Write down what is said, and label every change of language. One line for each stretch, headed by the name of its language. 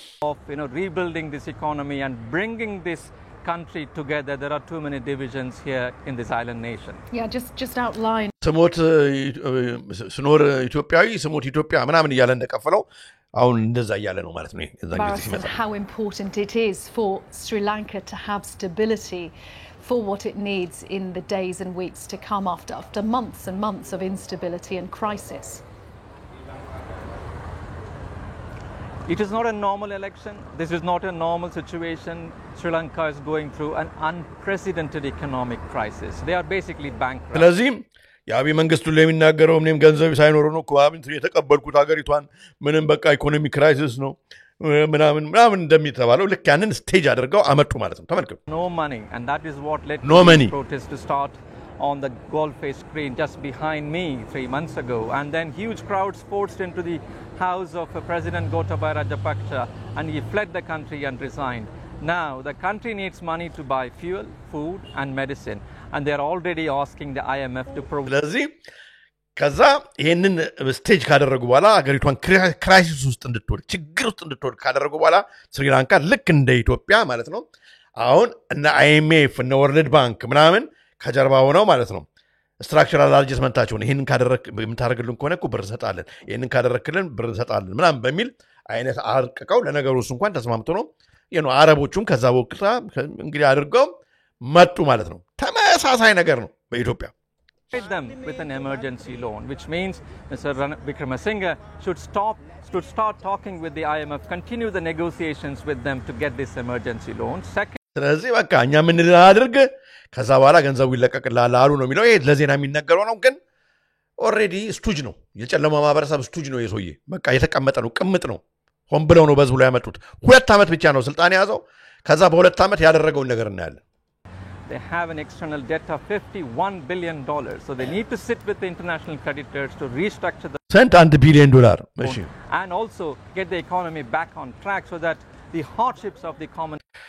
English: of rebuilding this economy and bringing this country together there are too many divisions here in this island nation just outline
Amharic: ስሞት ስኖር ኢትዮጵያዊ ስሞት ኢትዮጵያ ምናምን እያለ እንደቀፈለው አሁን እንደዛ እያለ ነው ማለት ነው እዛ ጊዜ ሲመጣ
English: how important it is for Sri Lanka to have stability for what it needs in the days and weeks to come after months and months of instability and crisis. It is not a normal election. This is not a normal situation. Sri Lanka is going through an unprecedented economic crisis. They are basically bankrupt.
Amharic: ስለዚህም የአብይ መንግስቱ ለሚናገረው ምንም ገንዘብ ሳይኖር ነው ኮአብንት የተቀበልኩት ሀገሪቷን ምንም በቃ ኢኮኖሚ ክራይሲስ ነው ምናምን እንደሚተባለው ልክ ያንን ስቴጅ አድርገው አመጡ ማለት ነው ተመልከቱ
English: no money and that is what led no to the protest to start on the Goldface screen just behind me 3 months ago and then huge crowds forced into the house of President Gotabaya Rajapaksa and he fled the country and resigned now the country needs money to buy fuel food and medicine and they are already asking the IMF to provide
Amharic: ከዛ ይሄንን ስቴጅ ካደረጉ በኋላ አገሪቷን ክራይሲስ ውስጥ እንድትወድቅ ችግር ውስጥ እንድትወድቅ ካደረጉ በኋላ ስሪላንካ ልክ እንደ ኢትዮጵያ ማለት ነው አሁን እና IMF እና ወርልድ ባንክ ምናምን ከጀርባ ሆነው ማለት ነው ስትራክቸራል አድጀስትመንታቸውን ይሄንን ካደረክ የምታደርግልን ከሆነ እኮ ብር እንሰጣለን ይሄንን ካደረክልን ብር እንሰጣለን ምናምን በሚል አይነት አርቀቀው ለነገሩስ እንኳን ተስማምቶ ነው አረቦቹም ከዛ ወቅታ እንግዲህ አድርገው መጡ ማለት ነው ተመሳሳይ ነገር ነው በኢትዮጵያ
English: them with an emergency loan, which means Mr. Wickremesinghe should start talking with the IMF, continue the negotiations with them to get this emergency loan. Second,
Amharic: ስለዚህ በቃ እኛ ምን እናድርግ ከዛ በኋላ ገንዘቡ ይለቀቅልሃል አሉ ነው የሚለው ይሄ ለዜና የሚነገረው ነው ግን ኦሬዲ ስቱጅ ነው የጨለማ ማህበረሰብ ስቱጅ ነው የሶዬ በቃ የተቀመጠ ነው ቅምጥ ነው ሆን ብለው ነው በዝብሎ ያመጡት 2 ዓመት ብቻ ነው ስልጣን ያዘው ከዛ በ2 ዓመት ያደረገውን ነገር እናያለን
English: they have an external debt of $51 billion so they need to sit with the international creditors to restructure the $1 billion
Amharic: እሺ
English: and also get the economy back on track so that the hardships of the common